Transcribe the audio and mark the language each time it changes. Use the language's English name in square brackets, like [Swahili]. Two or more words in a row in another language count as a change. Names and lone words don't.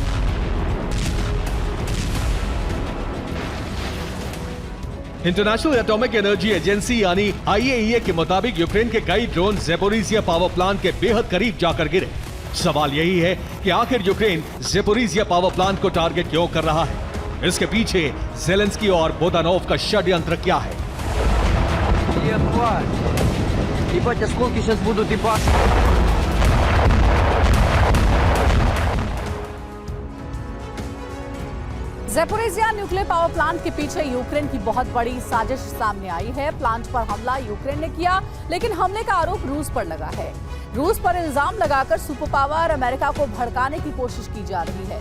[Hindi] इंटरनेशनल एटॉमिक एनर्जी एजेंसी यानी IAEA के मुताबिक यूक्रेन के कई ड्रोन ज़ेपोरिजिया पावर प्लांट के बेहद करीब जाकर गिरे। सवाल यही है कि आखिर यूक्रेन ज़ेपोरिज़िया पावर प्लांट को टारगेट क्यों कर रहा है? इसके पीछे ज़ेलेंस्की और बोदानोव का षड्यंत्र क्या है? [Russian] Ебать, осколки сейчас будут ебать. [Hindi] ज़ेपोरिज़िया न्यूक्लियर पावर प्लांट के पीछे यूक्रेन की बहुत बड़ी साजिश सामने आई है। प्लांट पर हमला यूक्रेन ने किया, लेकिन हमले का आरोप रूस पर लगा है। रूस पर इल्जाम लगाकर [English] super power [Hindi] अमेरिका को भड़काने की कोशिश की जा रही है।